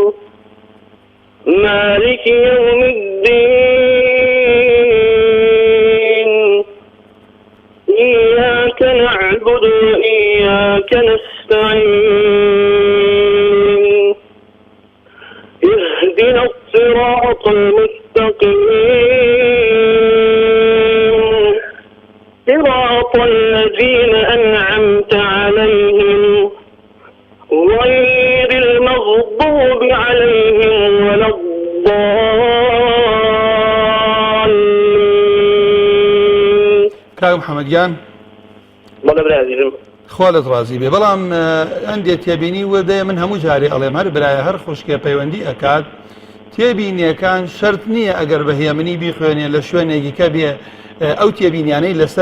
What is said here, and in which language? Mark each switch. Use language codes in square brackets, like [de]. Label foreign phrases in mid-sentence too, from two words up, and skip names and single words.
[ar] مالك يوم الدين إياك نعبد وإياك نستعين اهدنا الصراط المستقيم صراط الذين أنعمت عليهم غير المغضوب عليهم ولا الضالين [ckb] کاک محەممەد گیان بەڵێ برازیزم خوالت ڕازی بێ بەڵام ئەندێ تێبینی وەدەیە من هەموو جارێ ئەڵێم هەر برایە هەر خوشکێ پەیوەندی ئەکات تێبینیەکان شەرت نییە ئەگەر بەهێمنی بیخوێنێ لە شوێنێکی کە بێ ئەو تێبینیانەی لەسەر